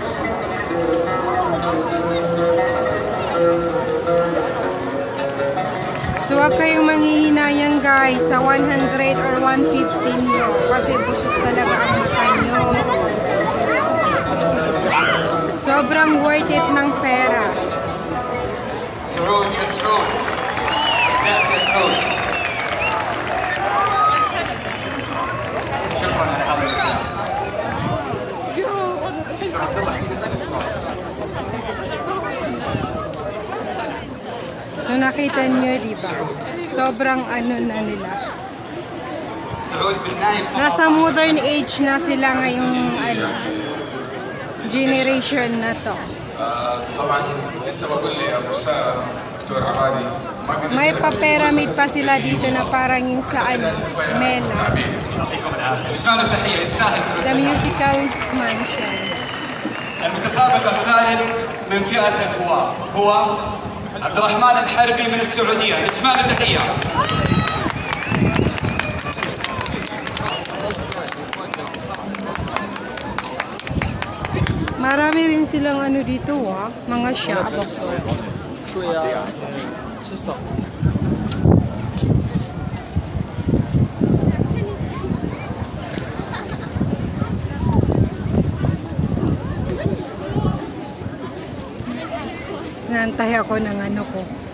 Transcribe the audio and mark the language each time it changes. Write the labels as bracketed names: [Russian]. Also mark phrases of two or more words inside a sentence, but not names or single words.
[Filipino] So huwag kayong manghihinayang guys sa 100 or 115 nyo kasi busog talaga ang mata nyo. Sobrang [English] worth it [Filipino] ng pera. [Arabic] سعود يا سعود بدأت يا سعود شكرا على هذا الكلام دكتور عبد الله حبيت اسالك سؤال [Filipino] So nakita niyo diba? Sobrang ano na nila. [Arabic] سعود بالنايف [Filipino] Nasa [English] modern age [Filipino] na sila ngayong ano, generation na to. [Arabic] طبعا لسه بقول لي ابو ساره دكتور عبادي ما قدرت [Filipino] May pa-pyramid pa sila dito na parang yung sa ano, Mela, [Arabic] يعطيكم العافيه اسمع له التحيه يستاهل سعود [English] the musical mansion. [Arabic] المتسابق الثالث من فئه الهواة هو عبد الرحمن الحربي من السعوديه اسمع له تحيه [Filipino] Marami rin silang ano dito mga shops. Nantay ako ng ano ko.